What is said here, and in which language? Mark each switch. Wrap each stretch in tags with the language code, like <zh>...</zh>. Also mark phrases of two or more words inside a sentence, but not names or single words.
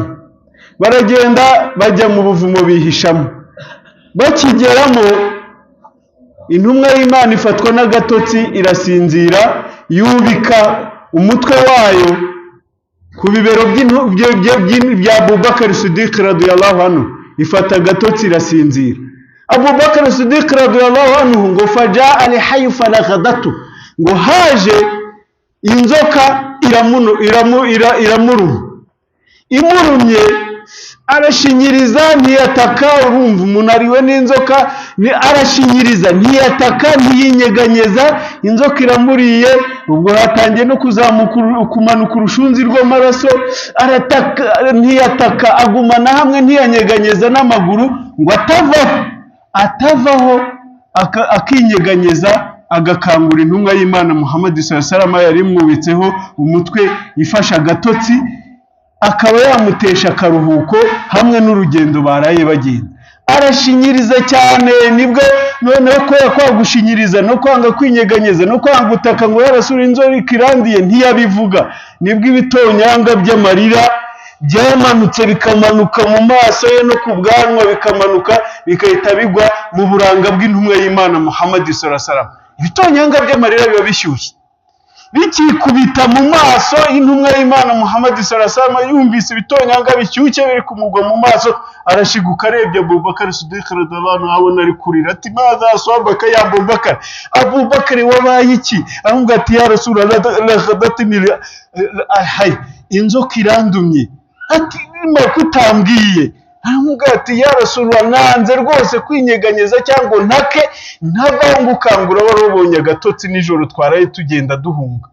<rw>Baragenda bajya mu buvumo bihishamo, bakigeramo intumwa y'Imana ifatwa n'agatotsi irasinzira, yubika umutwe wayo ku bibero bya Abubakar Siddiq</rw> <ar>رضي الله عنه,</ar> <rw>ifata agatotsi irasinzira. Abubakar Siddiq</rw> <ar>رضي الله عنه</ar> <rw>ngo</rw> <ar>فجاء الحية فلدغته,</ar> <rw>ngo haje inzoka iramuruma, imurumye arashinyiriza ntiyataka. Urumva umuntu ariwe n'inzoka, arashinyiriza ntiyataka ntiyinyeganyeza, inzoka iramuriye. Ubwo hatangiye no kumanuka urushunzi rw'amaraso, arataka ntiyataka, agumana hamwe ntiyanyeganyeza n'amaguru ngo atavaho akinyeganyeza, agakangura intumwa y'Imana Muhammad</rw> <ar>صلى الله عليه وسلم</ar> <rw>yari imwubitseho umutwe ifasha agatotsi, akaba yamutesha akaruhuko hamwe n'urugendo baraye bagenda. Arashinyiriza cyane, nibwo noneho ko yakwagushinyiriza no kwanga kwinyeganyeza no kwanga gutaka ngo yarasura inzoka ikirandiye ntiyabivuga, nibwo ibitonyanga by'amarira byamanutse bikamanuka mu maso ye no ku bwanwa, bikamanuka bikahita bigwa mu buranga bw'intumwa y'Imana Muhammad</rw> <ar>صلى الله عليه وسلم.</ar> <rw>Ibitonyanga by'amarira biba bishyushye, bikikubita mu maso y'intumwa y'Imana Muhammad</rw> <ar>صلى الله عليه وسلم.</ar> <rw>Yumvise ibitonyanga bishyushye biri kumugwa mu maso, arashiguka arebye Abubakar Siddiq</rw> <ar>رضي الله عنه,</ar> <rw>abona ari kurira ati</rw> <ar>ماذا أصابك يا</ar> <rw>Abubakar, Abubakar wabaye iki? Avuga ati</rw> <ar>يا رسول الله</ar> <rw>hay inzoka irandumye. Ati makutambwiye? Avuga ati</rw> <ar>يا رسول الله</ar> <rw>nanze rwose kwinyeganyeza cyangwa ntake ntavaho ukangura warubonye agatotsi nijoro twaraye tugenda duhunga.</rw>